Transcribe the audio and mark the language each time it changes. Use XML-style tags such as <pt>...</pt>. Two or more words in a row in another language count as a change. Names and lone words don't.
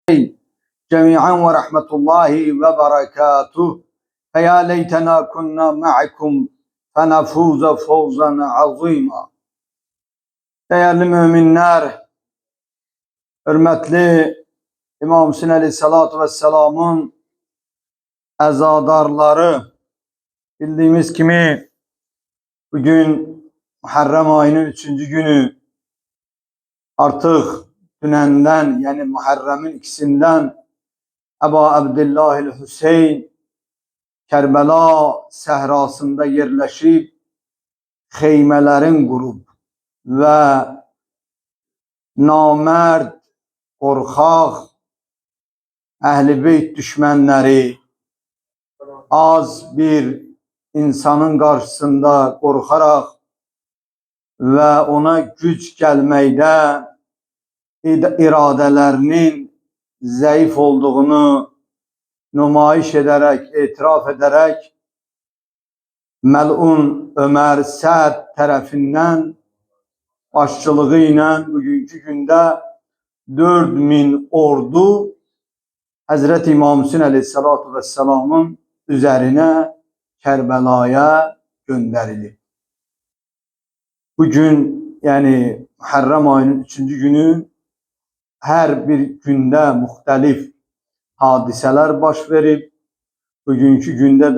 <ar>جميعا ورحمة الله وبركاته. فيا ليتنا كنا معكم فنفوز فوزا عظيما.</ar> <tr>Değerli müminler, hürmetli İmam Hüseyin</tr> <ar>عليه الصلاة والسلام</ar> <tr>azadarları, bildiğimiz kimi bugün Muharrem ayının 3.</tr> <az>günü, artık dünenden yani Muharrem'in ikisinden Ebu Abdillahil Hüseyin Kerbela səhrasında yerləşib xeymələrin qurub və namərd, qorxaq, əhl-i beyt düşmənləri az bir insanın qarşısında qorxaraq və ona güc gəlməkdə iradələrinin zəif olduğunu nümayiş ederek, etiraf ederek</az> <tr>Melun Ömer Səd tərəfindən başçılığı ilə bugünkü gündə 4000 ordu Hazreti İmam Hüseyin</tr> <ar>عليه الصلاة والسلام</ar> <tr>üzerine Kerbela'ya gönderildi. Bugün yani Muharrem ayının 3. günü her bir günde muhtelif hadiseler baş verip bugünkü günde</tr>